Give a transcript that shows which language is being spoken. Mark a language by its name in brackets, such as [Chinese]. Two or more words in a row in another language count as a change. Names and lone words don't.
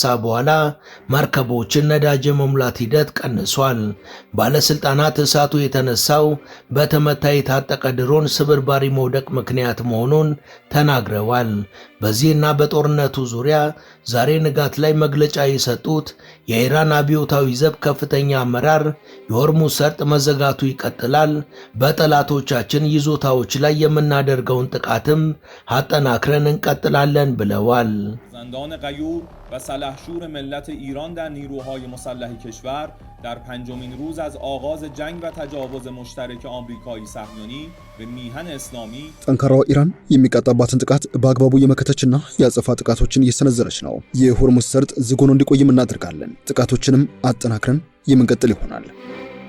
[Amharic] በኋላ መርከቦችን ነዳጅ የመሙላት ሂደት ቀንሷል። ባለስልጣናት እሳቱ የተነሳው በተመታ የታጠቀ ድሮን ስብርባሪ መውደቅ ምክንያት መሆኑን ተናግረዋል። በዚህና በጦርነቱ ዙሪያ ዛሬ ንጋት ላይ መግለጫ የሰጡት የኢራን አብዮታዊ ዘብ ከፍተኛ አመራር የሆርሙዝ ሰርጥ መዘጋቱ ይቀጥላል፣ በጠላቶቻችን ይዞታዎች ላይ የምናደርገውን ጥቃትም አጠናክረን እንቀጥላለን ብለዋል። [Persian] زندان غیور و سلحشور ملت ایران در نیروهای مسلح کشور در 5مین روز از آغاز جنگ و تجاوز مشترک آمریکایی صهیونی به میهن اسلامی [Amharic] ጠንካራው ኢራን የሚቀጣባትን ጥቃት በአግባቡ የመከተችና የአጸፋ ጥቃቶችን እየሰነዘረች ነው። የሆርሙዝ ሰርጥ ዝግ ሆኖ እንዲቆይም እናደርጋለን። ጥቃቶችንም አጠናክረን የምንቀጥል ይሆናል።